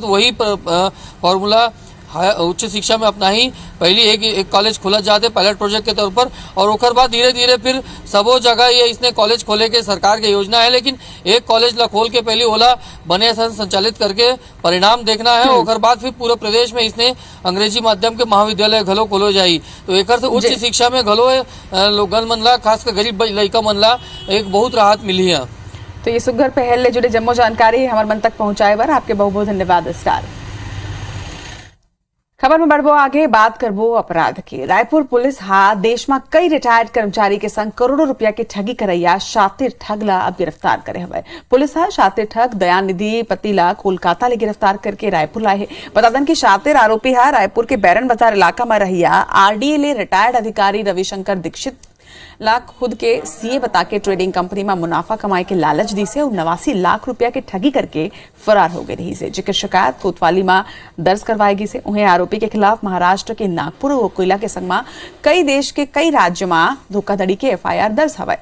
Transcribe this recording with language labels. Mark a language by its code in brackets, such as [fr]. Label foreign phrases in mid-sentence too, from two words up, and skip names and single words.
[hne] वही फॉर्मूला उच्च शिक्षा में अपना ही पहली एक कॉलेज खोला जाते [en] pilot project [hne] के तौर पर, और ओकर बाद धीरे धीरे फिर सबो जगह ये इसने कॉलेज खोले के सरकार की योजना है। लेकिन एक कॉलेज ला खोल के पहले ओला बने संचालित करके परिणाम देखना है, ओकर बाद फिर पूरे प्रदेश में इसने अंग्रेजी माध्यम के महाविद्यालय घलो खोलो जाई। तो एक से उच्च शिक्षा में घलो लोगन मन ला, खासकर गरीब लड़का मन ला एक बहुत राहत मिली है। तो ये सुघर पहल ले जुड़े जम्मो जानकारी हमारे मन तक पहुंचाए बार आपके बहुत बहुत धन्यवाद। स्टार खबर में बढ़बो आगे बात करबो अपराध की। रायपुर पुलिस देश में कई रिटायर्ड कर्मचारी के संग करोड़ों रुपया की ठगी करैया शातिर ठग ला अब गिरफ्तार करे हुए। पुलिस शातिर ठग दयानिधि पति ला कोलकाता ले गिरफ्तार करके रायपुर लाए है। बता दें कि शातिर आरोपी रायपुर के बैरन बाजार इलाका में रहिया आरडीए ले रिटायर्ड अधिकारी रविशंकर दीक्षित लाख खुद के सीए बता के [en] trading company [hne] में मुनाफा कमाए के लालच दी से और 89 लाख रुपया की ठगी करके फरार हो गई रही से, जिसकी शिकायत कोतवाली में दर्ज करवाएगी से। उन्हें आरोपी के खिलाफ महाराष्ट्र के नागपुर और कोयला के संग में कई देश के कई राज्य में धोखाधड़ी के एफआईआर दर्ज हवाए।